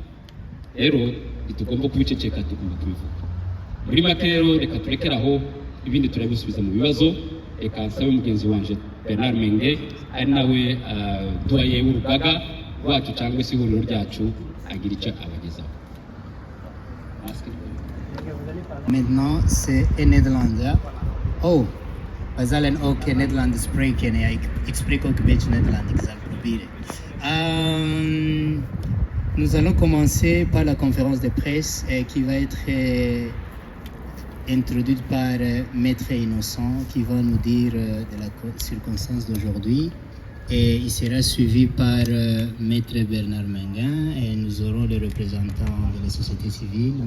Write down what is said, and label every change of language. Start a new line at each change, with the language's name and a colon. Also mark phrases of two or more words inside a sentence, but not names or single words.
Kinyarwanda: Rero tugomba kubiceceka, tugomba kubivuga. Muri make rero reka turekeraho, ibindi turabisubiza mu bibazo. Reka nsabe mugenzi wanje Bernard Menge ari nawe doye w'urugaga rwacu cyangwa se ihuriro ryacu agira icyo abagezaho.
French: Maintenant c'est
Dutch: in Nederland. Oh, we zullen ook in Nederland spreken. Ja, ik spreek ook een beetje Nederlands, ik zal proberen.
French: Nous allons commencer par la conférence de presse qui va être introduite par Maître Innocent qui va nous dire de la circonstance d'aujourd'hui. Et il sera suivi par Maître Bernard Menguin et nous aurons le représentant de la société civile, M.